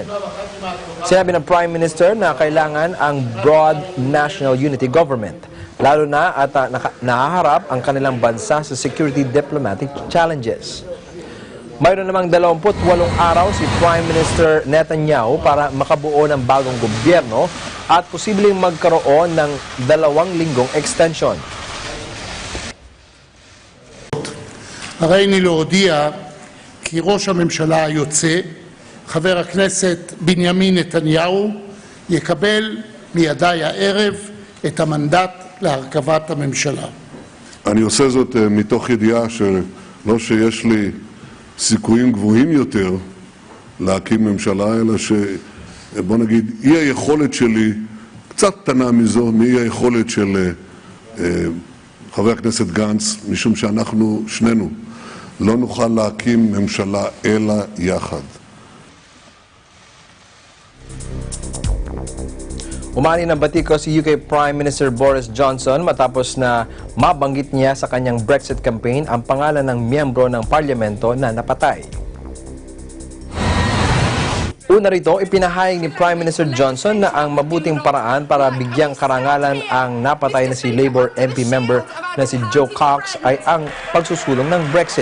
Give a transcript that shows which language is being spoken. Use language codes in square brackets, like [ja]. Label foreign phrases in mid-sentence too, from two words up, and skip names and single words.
[tl] Sinabi ng [en] Prime Minister [tl] na kailangan ang [en] broad national unity government, [tl] lalo na at nahaharap ang kanilang bansa sa [en] security diplomatic challenges. [tl] Mayroon namang 28 araw si [en] Prime Minister [tl] Netanyahu para makabuo ng bagong gobyerno at posibleng magkaroon ng 2 linggong extension. [he] הריני להודיע כי ראש הממשלה היוצא, חבר הכנסת בנימין נתניהו, יקבל מידי הערב את המנדט להרכבת הממשלה. אני עושה זאת מתוך ידיעה שלא שיש לי סיכויים גבוהים יותר להקים ממשלה, אלא בוא נגיד, אי היכולת שלי, קצת קטנה מזו, מאי היכולת של חבר הכנסת גנץ, משום שאנחנו שנינו לא נוכל להקים ממשלה אלא יחד. [tl] Umani ng batiko si UK [en] Prime Minister [tl] Boris Johnson matapos na mabanggit niya sa kanyang Brexit campaign ang pangalan ng miyembro ng parlamento na napatay. Una rito, ipinahayag ni [en] Prime Minister [tl] Johnson na ang mabuting paraan para bigyang karangalan ang napatay na si [en] Labour MP member [tl] na si Joe Cox ay ang pagsusulong ng Brexit.